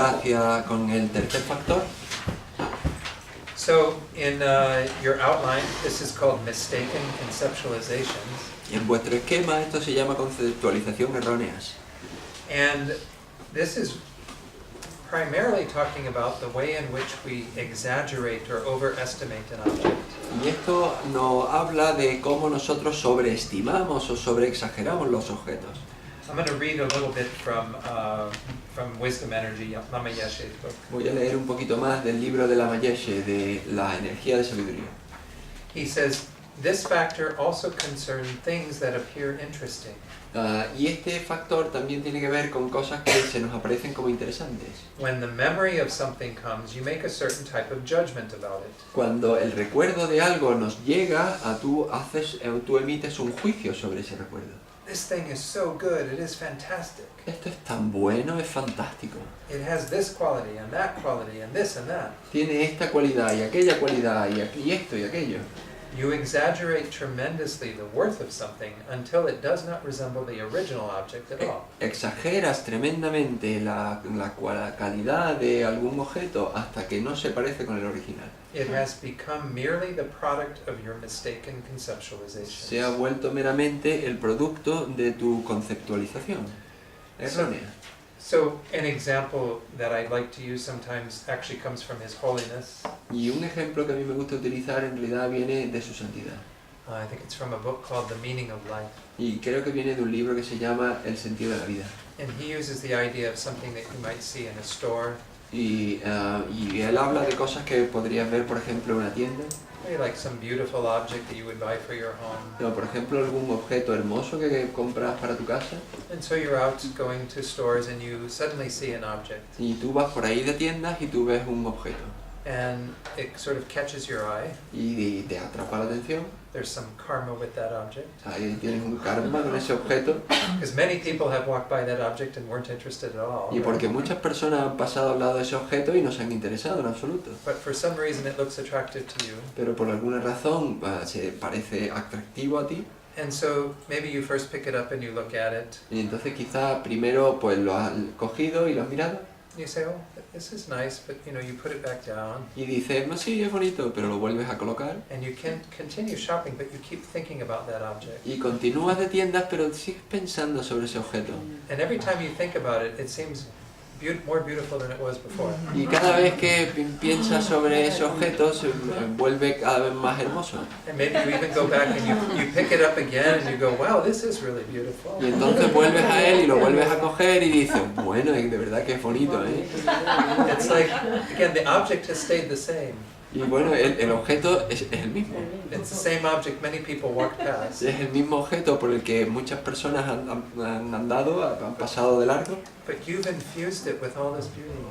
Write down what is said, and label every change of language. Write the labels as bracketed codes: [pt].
[es] ahora con el tercer factor. [en] So in your outline, this is called mistaken conceptualizations. [es] Y en vuestro esquema esto se llama conceptualización erróneas. [en] And this is primarily talking about the way in which we exaggerate or overestimate an object. [es] Y esto nos habla de cómo nosotros sobreestimamos o sobreexageramos los objetos. [en] I'm going to read a little bit from Wisdom Energy, Lama Yeshe's book. [es] Voy a leer un poquito más del libro de Lama Yeshe, de la energía de sabiduría. [en] He says, this factor also concerns things that appear interesting. [es] Y este factor también tiene que ver con cosas que se nos aparecen como interesantes. [en] When the memory of something comes, you make a certain type of judgment about it. [es] Cuando el recuerdo de algo nos llega, tú emites un juicio sobre ese recuerdo. [en] This thing is so good, it is fantastic. [es] Esto es tan bueno, es fantástico. [en] It has this quality and that quality and this and that. [es] Tiene esta cualidad y aquella cualidad y esto y aquello. [en] You exaggerate tremendously the worth of something until it does not resemble the original object at all. [es] Exageras tremendamente la calidad de algún objeto hasta que no se parece con el original. [en] It has become merely the product of your mistaken conceptualization. [es] Se ha vuelto meramente el producto de tu conceptualización errónea. [en] So an example that I'd like to use sometimes actually comes from His Holiness. [es] Y un ejemplo que a mí me gusta utilizar en realidad viene de su santidad. [en] I think it's from a book called The Meaning of Life. [es] Y creo que viene de un libro que se llama El sentido de la vida. [en] And he uses the idea of something that you might see in a store. [es] Y él habla de cosas que podrías ver, por ejemplo, en una tienda. [en] Maybe like some beautiful object that you would buy for your home. [es] O, por ejemplo, algún objeto hermoso que compras para tu casa. [en] And so you're out going to stores and you suddenly see an object. [es] Y tú vas por ahí de tiendas y tú ves un objeto. [en] And it sort of catches your eye. [es] Y te atrapa la atención. [en] There's some karma with that object. [es] Ahí tienes un karma con ese objeto. [en] Because many people have walked by that object and weren't interested at all. [es] Y porque muchas personas han pasado al lado de ese objeto y no se han interesado en absoluto. [en] But for some reason it looks attractive to you. [es] Pero por alguna razón se parece atractivo a ti. [en] And so maybe you first pick it up and you look at it. [es] Y entonces quizá primero pues lo has cogido y lo has mirado. [en] You say, oh, this is nice, but you know, you put it back down. [es] Y dices, no, sí, es bonito, pero lo vuelves a colocar. [en] And you can continue shopping, but you keep thinking about that object. [es] Y continúas de tiendas, pero sigues pensando sobre ese objeto. [en] And every time you think about it, it seems more beautiful than it was before. [es] Y cada vez que piensas sobre ese objeto, se vuelve cada vez más hermoso. [en] And maybe you even go back and you pick it up again and you go, wow, this is really beautiful. [es] Y entonces vuelves a él y lo vuelves a coger y dices, bueno, de verdad que es bonito, ¿eh? [en] It's like, again, the object has stayed the same. [es] Y bueno, el objeto es el mismo. [en] It's the same object many people walked past. [es] Es el mismo objeto por el que muchas personas han andado, han pasado de largo. [en] But you've infused it with all this beauty.